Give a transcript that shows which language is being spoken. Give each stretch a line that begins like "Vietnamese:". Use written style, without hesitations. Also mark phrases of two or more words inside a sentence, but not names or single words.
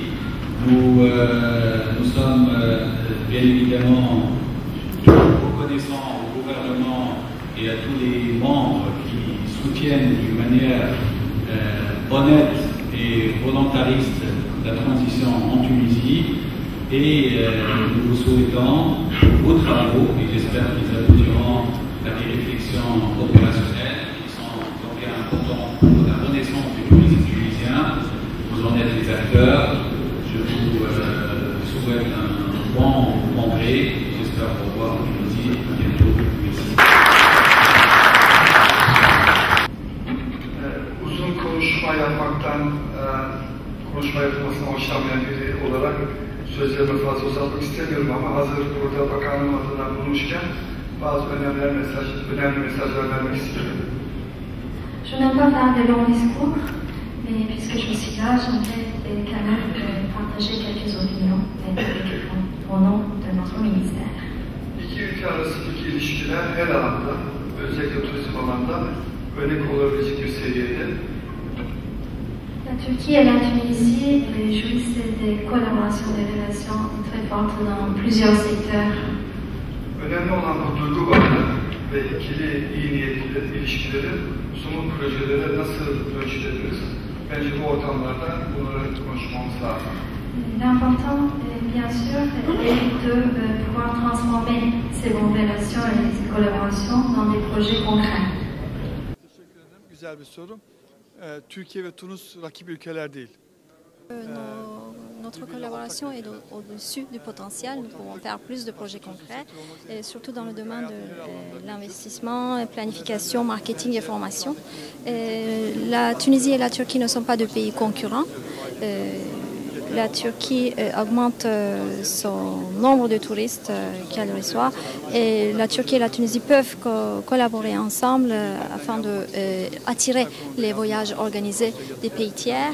French: Nous sommes bien évidemment reconnaissants au gouvernement et à tous les membres qui soutiennent d'une manière honnête et volontariste la transition en Tunisie, et nous vous souhaitons vos travaux, et j'espère qu'ils aboutiront à des réflexions opérationnelles qui sont bien importantes pour la renaissance du tourisme tunisien. Vous en êtes les acteurs. Je vous souhaite un bon congrès. J'espère vous revoir en Tunisie bientôt. Merci.
Turkish: Uzun konuşma yapmaktan konuşma yapmasına hoşlanmayan biri olarak sözlerimi fazla uzatmak istemiyorum, ama hazır burada bakanlığım adına bulmuşken bazı önemli mesajlar vermek istiyorum.
French: Je n'aime pas faire de longs discours, mais puisque je suis là, j'aimerais quand même partager quelques opinions au nom de notre ministère.
Turkish: İki ülke arasındaki ilişkiler her alanda, özellikle turizm alanda örnek olabilecek bir seviyede.
French: La Turquie et la Tunisie jouissent des collaborations, des relations très fortes dans plusieurs secteurs.
Turkish: Önemli olan bu duygu bağı ve ikili iyi niyetli ilişkileri somut projelere nasıl ölçülebiliriz? Bence bu ortamlarda bunları konuşmamız lazım.
French: L'important, bien sûr, est de pouvoir transformer ces bonnes relations et ces collaborations dans des projets concrets.
Turkish: Teşekkür ederim. Güzel bir soru. Türkiye ve Tunus rakip ülkeler değil.
French: Notre collaboration est au-dessus du potentiel. Nous pouvons faire plus de projets concrets, et surtout dans le domaine de l'investissement, planification, marketing et formation. La Tunisie et la Turquie ne sont pas deux pays concurrents. La Turquie augmente son nombre de touristes qu'elle reçoit, et la Turquie et la Tunisie peuvent collaborer ensemble afin d'attirer les voyages organisés des pays tiers.